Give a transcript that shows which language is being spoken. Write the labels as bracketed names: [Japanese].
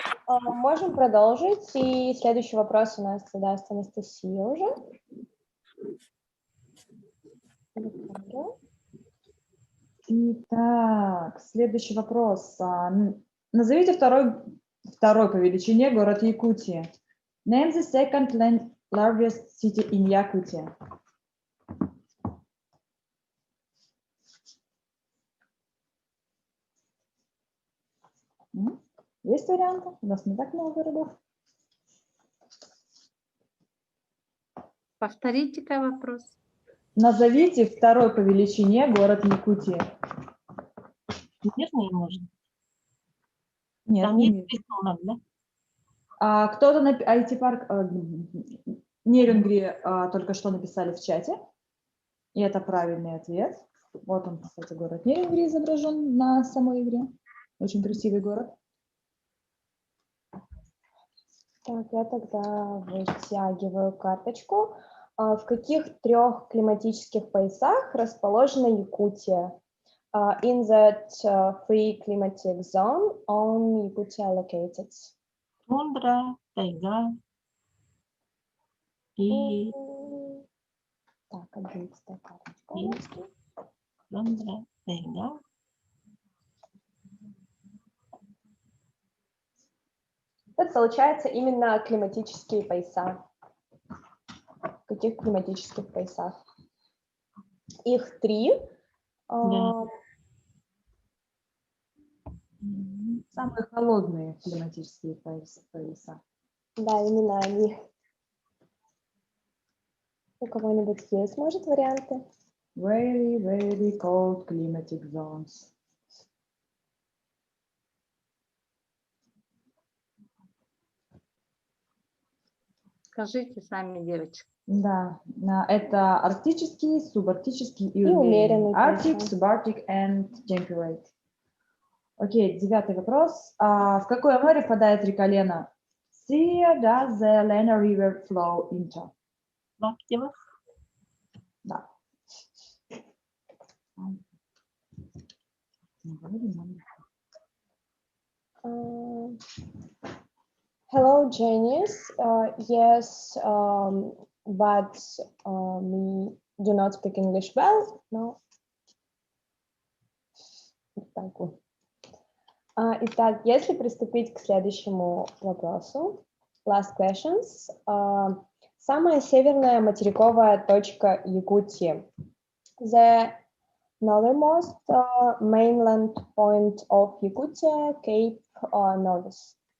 [Russian] Можем продолжить, и следующий вопрос у нас задаст Анастасия уже. Итак, следующий вопрос. Назовите второй по величине город Якутии. [English] Name the second largest city in Yakutia. [Russian] Есть варианты? У нас не так много городов. Повторите-ка вопрос. Назовите второй по величине город Якутии. Мирный, может? Нет, Там не есть Мирный. рисунок, да? Кто-то на IT-парк Нерюнгри только что написали в чате. И это правильный ответ. Вот он, кстати, город Нерюнгри изображен на самой игре. Очень красивый город. Так, я тогда вытягиваю карточку. В каких 3 климатических поясах расположена Якутия? [English] In that 3 climatic zone on Yakutia located. [Russian] Тундра, тайга и Так, 11-я карточка. тундра, тайга. Это получается именно климатические пояса. В каких климатических поясах? Их 3. Да. Самые холодные климатические пояса. Да, именно они. У кого-нибудь есть, может, варианты? [English] Very, very cold climatic zones. [Russian] Скажите сами, девочки. Да, это арктический, субарктический и умеренный. [English] Arctic, [Russian] пояса. [English] subarctic and temperate. [Russian] Окей, 9-й вопрос. В какое море впадает река Лена? [English] Where does the Lena River flow into? [Russian] Лаптева. Да. [English] Hello, Genius. Yes, but we do not speak English well. No. [Russian] Итак, если приступить к следующему вопросу, [English] last questions. [Russian] Самая северная материковая точка Якутии. [English] The northernmost mainland point of Yakutia, Cape Norris.